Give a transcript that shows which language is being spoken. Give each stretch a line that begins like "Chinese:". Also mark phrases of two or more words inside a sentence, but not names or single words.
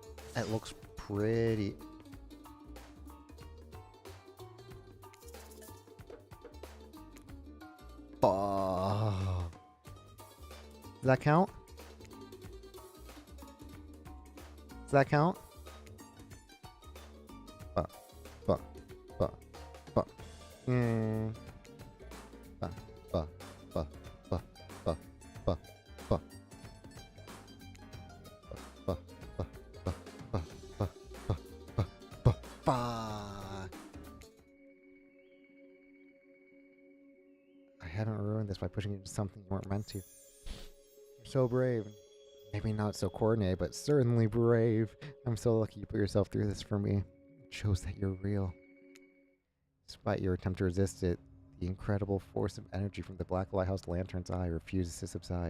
English: It looks pretty. Oh. Does that count? Does that count? Mm. Ba, ba, ba, ba, ba, ba, ba. Ba, ba, ba, ba, ba, ba, ba, ba, ba. I haven't ruined this by pushing you into something you weren't meant to. You're so brave. Maybe not so coordinated, but certainly brave. I'm so lucky you put yourself through this for me. It shows that you're real. Despite your attempt to resist it, the incredible force of energy from the Black Lighthouse Lantern's eye refuses to subside.